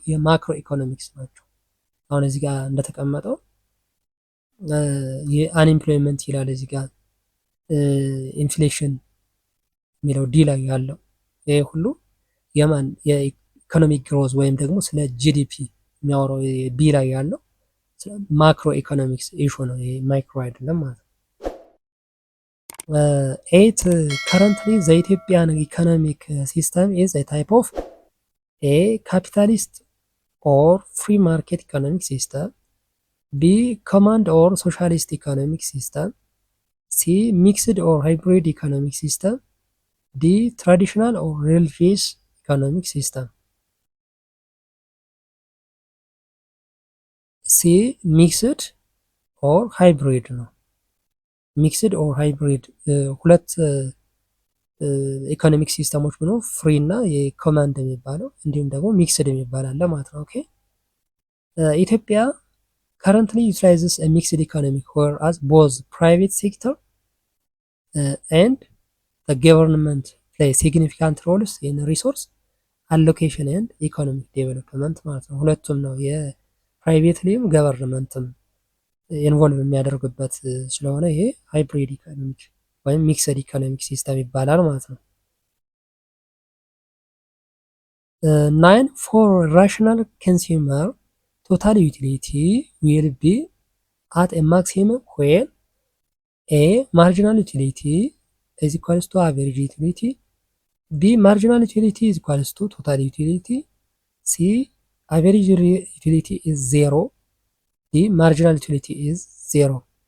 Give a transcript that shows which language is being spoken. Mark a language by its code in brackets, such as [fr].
[am] የማክሮ ኢኮኖሚክስ ናቸው። አሁን እዚህ ጋር እንደተቀመጠው የአንኤምፕሎይመንት ይላል እዚህ ጋር፣ ኢንፍሌሽን የሚለው ዲ ላይ ያለው ይሄ ሁሉ የማን የኢኮኖሚክ ግሮዝ ወይም ደግሞ ስለ ጂዲፒ የሚያወራው ቢ ላይ ያለው ማክሮ ኢኮኖሚክስ ኢሹ ነው። ይሄ ማይክሮ አይደለም ማለት ነው። [en] 8 currently the Ethiopian economic system is a type of [am] A. [en] capitalist or free market economic system. B. command or socialist economic system. C. mixed or hybrid economic system. D. traditional or religious economic system. C. mixed or hybrid [am] ነው። ሚክስድ ኦር ሃይብሪድ ሁለት ኢኮኖሚክ ሲስተሞች ብሎ ፍሪ እና የኮማንድ የሚባለው እንዲሁም ደግሞ ሚክስድ የሚባል አለ ማለት ነው። [en] ኦኬ ኢትዮጵያ currently utilizes a mixed economy whereas both private sector and the government play significant roles in resource allocation and economic development [am] ማለት ነው። ሁለቱም ነው ፕራይቬትሊም ገቨርንመንትም ኢንቮልቭ የሚያደርግበት ስለሆነ ይሄ ሃይብሪድ ኢኮኖሚክ ወይም ሚክስድ ኢኮኖሚክ ሲስተም ይባላል ማለት ነው። [en] 9 for rational consumer total utility will be at a maximum when A marginal utility is equals to average utility, B marginal utility is equals to total utility, C average utility is 0, D marginal utility is 0.